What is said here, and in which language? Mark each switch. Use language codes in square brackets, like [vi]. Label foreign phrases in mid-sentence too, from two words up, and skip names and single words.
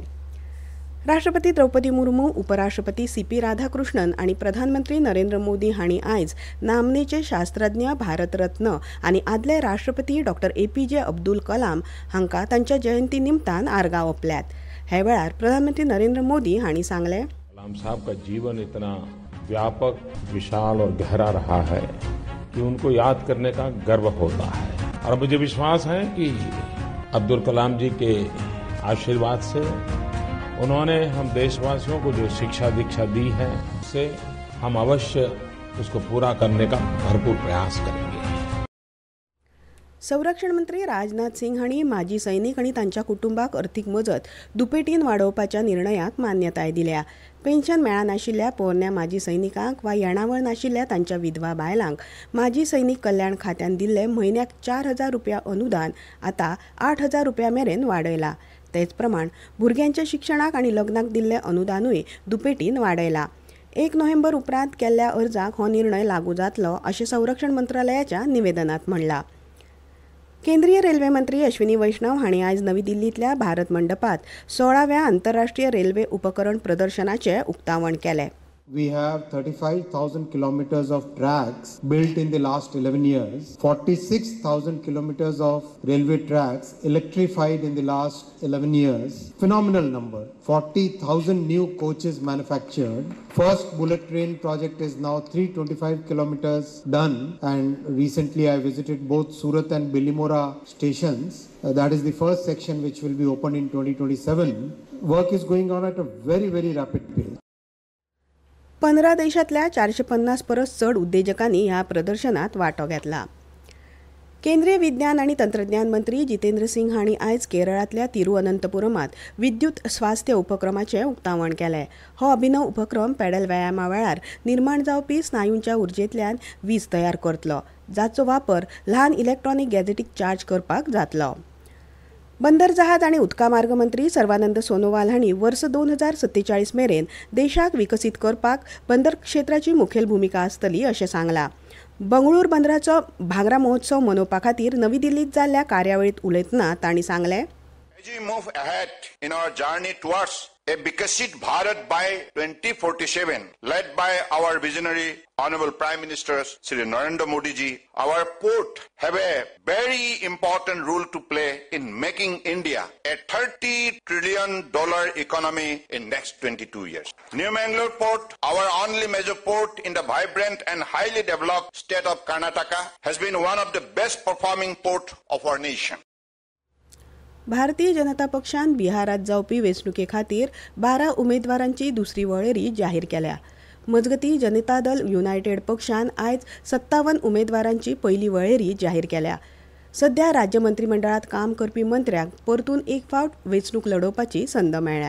[kok] राष्ट्रपती द्रौपदी मुर्मू, उपराष्ट्रपती CP राधाकृष्णन आनी प्रधानमंत्री नरेंद्र मोदी हांणी आयज नामनेचे शास्त्रज्ञ, भारतरत्न आनी आदले राष्ट्रपती डॉ. APJ अब्दुल कलाम हांकां तांच्या जयंती निमतान आर्गां ओंपल्यात. हे वेळार प्रधानमंत्री नरेंद्र मोदी हांणी सांगलें, [hi] कलाम साहब का जीवन इतना व्यापक, विशाल और गहरा रहा है कि उनको याद करने का गर्व होता है. और मुझे विश्वास है कि अब्दुल कलाम जी के आशीर्वाद से उन्होंने हम देशवासियों को जो शिक्षा दीक्षा दी है उससे हम अवश्य उसको पूरा करने का भरपूर प्रयास करेंगे. [kok] संरक्षण मंत्री राजनाथ सिंग हांणी माजी सैनीक आनी तांच्या कुटुंबाक अर्थीक मजत दुपेटीन वाडोवपाच्या निर्णयाक मान्यताय दिल्या. पेन्शन मेळनाशिल्ल्या पोरण्या माजी सैनिकांक वा येणावळ नाशिल्ल्या तांच्या विधवा बायलांक माजी सैनीक कल्याण खात्यान दिल्ले म्हयन्याक 4,000 रुपया अनुदान आतां 8,000 रुपया मेरेन वाडयलां. तेच प्रमाण भुरग्यांच्या शिक्षणाक आनी लग्नाक दिल्ले अनुदानूय दुपेटीन वाडयलां. 1 नोव्हेंबर उपरांत केल्ल्या अर्जाक हो निर्णय लागू जातलो अशें संरक्षण मंत्रालयाच्या निवेदनांत म्हणलां. केंद्रीय रेल्वे मंत्री अश्विनी वैष्णव हांणी आयज नवी दिल्लींतल्या भारत मंडपात 16व्या आंतरराष्ट्रीय रेल्वे उपकरण प्रदर्शनाचें उक्तावण केलें. [en] We have 35,000 kilometers of tracks built in the last 11 years, 46,000 kilometers of railway tracks electrified in the last 11 years. Phenomenal number. 40,000 new coaches manufactured. First bullet train project is now 325 kilometers done, and recently I visited both Surat and Bilimora stations. That is the first section which will be opened in 2027. Work is going on at a very, very rapid pace. [kok] 15 देशांतल्या 450 परस चड उद्देजकांनी ह्या प्रदर्शनात वांटो घेतला. केंद्रीय विज्ञान आनी तंत्रज्ञान मंत्री जितेंद्र सिंग हांणी आयज केरळांतल्या तिरुअनंतपुरमात विद्युत स्वास्थ्य उपक्रमाचें उक्तावण केलें. हो अभिनव उपक्रम पेडल व्यायामा वेळार निर्माण जावपी स्नायूंच्या उर्जेंतल्यान वीज तयार करतलो, जाचो वापर ल्हान इलेक्ट्रॉनिक गॅजेटीक चार्ज करपाक जातलो. बंदर जहाज आनी उदका मार्ग मंत्री सर्वानंद सोनोवाल हांणी वर्स 2047 मेरेन देशाक विकसीत करपाक बंदर क्षेत्राची मुखेल भूमिका आसतली अशें सांगलां. बंगळूर बंदराचो भांगरा महोत्सव मनोवपा खातीर नवी दिल्लींत जाल्ल्या कार्यावळींत उलयतना तांणी सांगलें, [en] As we move ahead in our journey towards a Bikasit Bharat by 2047, led by our visionary Honorable Prime Minister Shri Narendra Modi ji, our port have a very important role to play in making India a $30 trillion economy in next 22 years. New Mangalore Port, our only major port in the vibrant and highly developed state of Karnataka, has been one of the best performing port of our nation. [kok] भारतीय जनता पक्षान बिहारात जावपी वेंचणुके खातीर 12 उमेदवारांची दुसरी वळेरी जाहीर केल्या. मजगतीं जनता दल युनायटेड पक्षान आयज 57 उमेदवारांची पयली वळेरी जाहीर केल्या. सध्या राज्य मंत्रिमंडळात काम करपी मंत्र्यांक परतून एक फावट वेंचणूक लडोवपाची संद मेळ्ळ्या.